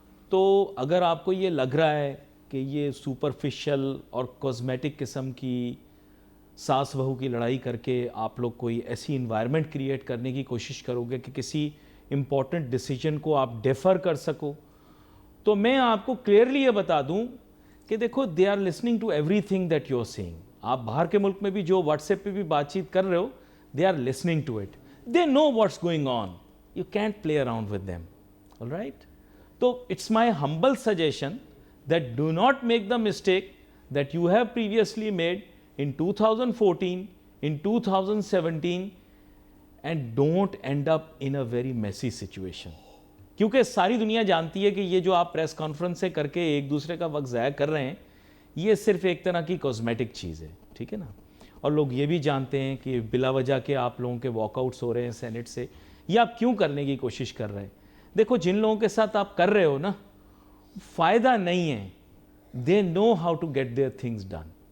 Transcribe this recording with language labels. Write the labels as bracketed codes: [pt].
[ur] تو اگر آپ کو یہ لگ رہا ہے کہ یہ سپرفیشل اور کازمیٹک قسم کی ساس بہو کی لڑائی کر کے آپ لوگ کوئی ایسی انوائرمنٹ کریٹ کرنے کی کوشش کرو گے کہ کسی امپورٹنٹ ڈیسیجن کو آپ ڈیفر کر سکو, تو میں آپ کو کلیئرلی یہ بتا دوں کہ دیکھو [en] They are listening to everything that you are saying. [ur] آپ باہر کے ملک میں بھی جو واٹس ایپ پہ بھی بات چیت کر رہے ہو, [en] They are listening to it, they know what's going on. You can't play around with them, all right? So it's my humble suggestion that do not make the mistake that you have previously made in 2014, in 2017, and don't end up in a very messy situation. [ur] کیونکہ ساری دنیا جانتی ہے کہ یہ جو آپ press conference سے کر کے ایک دوسرے کا وقت ضائع کر رہے ہیں یہ صرف ایک طرح کی کازمیٹک چیز ہے, ٹھیک ہے نا. اور لوگ یہ بھی جانتے ہیں کہ بلا وجہ کے آپ لوگوں کے واک آؤٹس ہو رہے ہیں سینٹ سے, یہ آپ کیوں کرنے کی کوشش کر رہے ہیں. دیکھو جن لوگوں کے ساتھ آپ کر رہے ہو نا فائدہ نہیں ہے, [en] They know how to get their things done.